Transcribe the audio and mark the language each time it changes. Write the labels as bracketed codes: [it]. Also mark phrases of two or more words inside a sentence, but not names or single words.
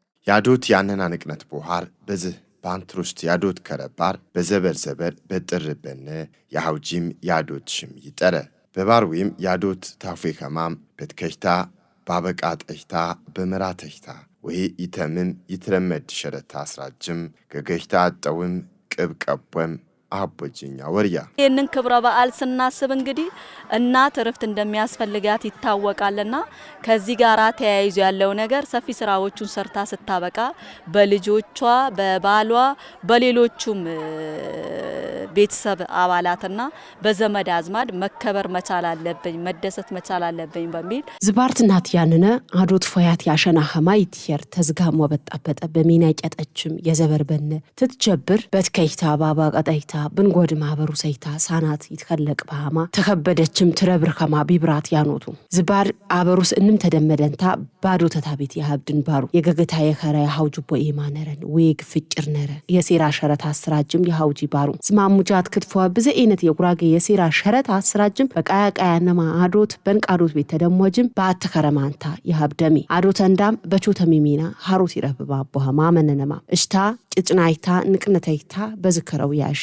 [sgw] ያዶት ያነና ንቅነት ቦሃር በዚህ ባንትሮስት ያዶት ከረባር በዘበር ዘበር በጥርበነ ያውጂም ያዶት ሽም ይጠረ በባርዊም ያዶት ታፌ ከማም በትከሽታ ባበቃ ጠሽታ በመራ ተሽታ ወይ ይተምም ይትረመድ ሸረታ አስራጅም ገገሽታ አጠውም ቅብ ቀቦም አቦጅኛ ወርያ [am] ይህንን ክብረ በዓል ስናስብ እንግዲህ እናት እረፍት እንደሚያስፈልጋት ይታወቃልና ከዚህ ጋር ተያይዞ ያለው ነገር ሰፊ ስራዎቹን ሰርታ ስታበቃ በልጆቿ በባሏ በሌሎቹም ቤተሰብ አባላትና በዘመድ አዝማድ መከበር መቻል አለብኝ መደሰት መቻል አለብኝ በሚል [sgw] ዝባርትናት ያንነ አዶት ፎያት ያሸና ሐማይት ሄር ተዝጋም ወበጣበጠ በሚና ቀጠችም የዘበርበነ ትትጀብር በትከይታ ባባ ቀጠይታ ብንጎድ ማበሩ ሰይታ ሳናት ይተከለቅ ባማ ተከበደችም ትረብር ከማ ቢብራት ያኖቱ ዝባር አበሩስ እንም ተደመደንታ ባዶ ተታቤት ያብድን ባሩ የገገታ የከራ ያውጁቦ ኢማነረን ወይግ ፍጭር ነረ የሴራ ሸረት አስራጅም ያውጂ ባሩ ዝማሙጃት ክትፎ በዘይነት የጉራጌ የሴራ ሸረት አስራጅም በቃያ ቃያነማ አዶት በንቃዶት ቤት ተደሞጅም ባተከረማንታ ያብደሚ አዶት እንዳም በቾተሚሚና ሀሩት ይረብባ ቦሃማ መነነማ እሽታ ጭጭናይታ ንቅነታይታ በዝከረው ያሽ